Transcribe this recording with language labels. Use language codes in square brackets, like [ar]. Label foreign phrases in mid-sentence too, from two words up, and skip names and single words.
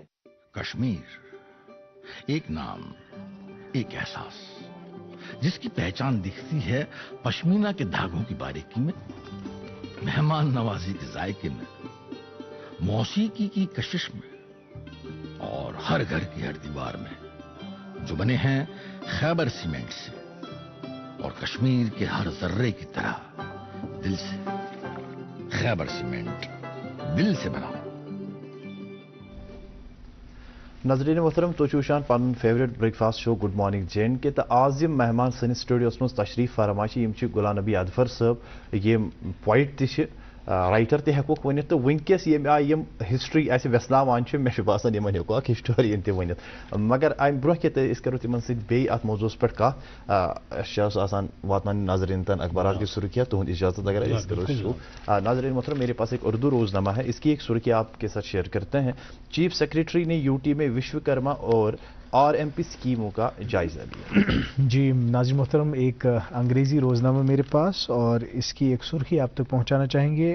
[ur] کشمیر ایک نام، ایک احساس، جس کی پہچان دکھتی ہے پشمینہ کے دھاگوں کی باریکی میں، مہمان نوازی کے ذائقے میں، موسیقی کی کشش میں اور ہر گھر کی ہر دیوار میں، جو بنے ہیں خیبر سیمنٹ سے اور کشمیر کے ہر ذرے کی طرح دل سے. خیبر سیمنٹ، دل سے بنا. [ks] नजरीन मोहतरम तो वुचान पन [en] favourite breakfast show Good Morning [ks] JNK के तो आज यम मेहमान सनिस स्टूडियोस मज तशरीफ फरमाशी यम गुलाम नबी अदफर साहब यम पोइट ति राइटर ते हेकोक वनित तो वनकस यम आय यम हिस्ट्री ऐसे व्यसनावान मे बासान यमन हेको अख हिस्टोरियन ते वनित मगर अम ब्रोह के अस करो तिमन सत बे अत मौजूस पे कत आसान वातनान नाजरीन तन [ur] اخبار کی سرخیاں [ks] तुहद इजाजत अगर अस करो शुरू. [ur] ناظرین محترم میرے پاس ایک اردو روزنامہ ہے، اس کی ایک سرخی آپ کے ساتھ شیئر کرتے ہیں. [en] chief secretary [ur] نے یو ٹی میں وشوکرما اور RMP اسکیموں کا جائزہ لیا. جی ناظرین محترم، ایک انگریزی روزنامہ میرے پاس اور اس کی ایک سرخی آپ تک پہنچانا چاہیں گے.